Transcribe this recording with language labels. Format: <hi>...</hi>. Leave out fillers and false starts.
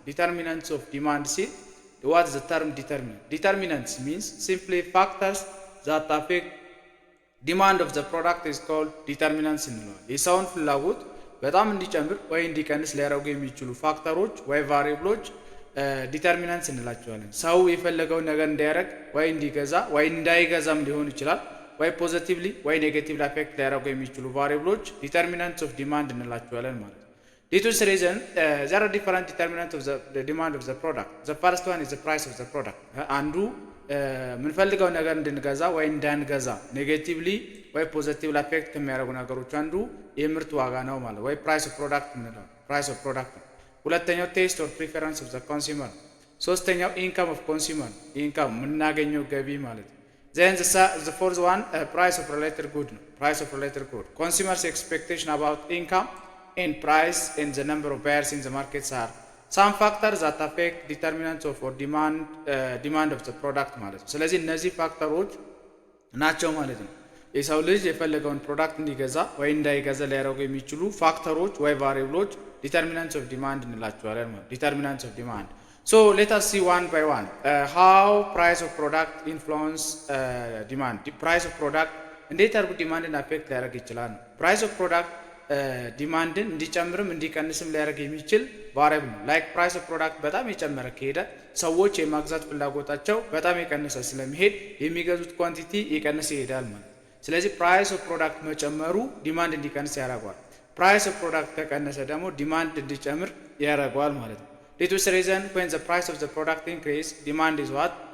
<en>Determinants of demand see what is the term determinant? Determinants means simply factors that affect demand of the product is called determinants</en> <am>እንለዋለን። የሰውን ፍላጎት በጣም እንዲጨምር ወይ እንዲቀንስ ሊያደርጉ የሚችሉ ፋክተሮች ወይ ቫሪብሎች ዲተርሚናንትስ እንላቸዋለን። ሰው የፈለገውን ነገር እንዲያደርግ ወይ እንዲገዛ ወይ እንዳይገዛም ሊሆን ይችላል፣ ወይ ፖዚቲቭሊ ወይ ኔጌቲቭሊ አፌክት ሊያደርጉ የሚችሉ ቫሪብሎች ዲተርሚናንትስ ኦፍ ዲማንድ እንላቸዋለን ማለት ነው።</am> <en>Due to this reason, there are different determinants of the demand of the product. The first one is the price of the product.</en> <am>አንዱ የምንፈልገው ነገር እንድንገዛ ወይ እንዳንገዛ ኔጌቲቭሊ ወይ ፖዚቲቭሊ አፌክት ከሚያደርጉ ነገሮች አንዱ የምርት ዋጋ ነው ማለት ወይ ፕራይስ ኦፍ ፕሮዳክት ምንለው ፕራይስ ኦፍ ፕሮዳክት። ሁለተኛው</am> <en>ቴስት ኦር ፕሪፈረንስ ኦፍ ዘ ኮንሱመር።</en> <am>ሶስተኛው ኢንካም ኦፍ ኮንሱመር ኢንካም የምናገኘው ገቢ ማለት ነው።</am> <en>Then the fourth one price of related good</en> <am>ነው</am> <en>price of related good. Consumers expectation about income and price and the number of buyers in the markets are some factors that affect determinants of or demand of the product</en> <am>ማለት ነው። ስለዚህ እነዚህ ፋክተሮች ናቸው ማለት ነው የሰው ልጅ የፈለገውን ፕሮዳክት እንዲገዛ ወይ እንዳይገዛ ሊያደርጉ የሚችሉ ፋክተሮች ወይ ቫሪብሎች determinants of demand እንላቸዋለን ማለት</am> <en>determinants of demand. So let us see one by one how price of product influence demand. The price of product</en> <am>እንዴት አድርጎ</am> <en>ዲማንድን አፌክት</en> <am>ሊያደርግ ይችላል? price of product ዲማንድን እንዲጨምርም እንዲቀንስም ሊያደርግ የሚችል ቫሪያብል ነው። ላይክ ፕራይስ ኦፍ ፕሮዳክት በጣም የጨመረ ከሄደ ሰዎች የማግዛት ፍላጎታቸው በጣም የቀነሰ ስለሚሄድ የሚገዙት ኳንቲቲ የቀነሰ ይሄዳል ማለት። ስለዚህ ፕራይስ ኦፍ ፕሮዳክት መጨመሩ ዲማንድ እንዲቀንስ ያደርገዋል። ፕራይስ ኦፍ ፕሮዳክት ከቀነሰ ደግሞ ዲማንድ እንዲጨምር ያደርገዋል ማለት ነው።</am> <en>Due to this reason, when the price of the product increase, demand is what?</en>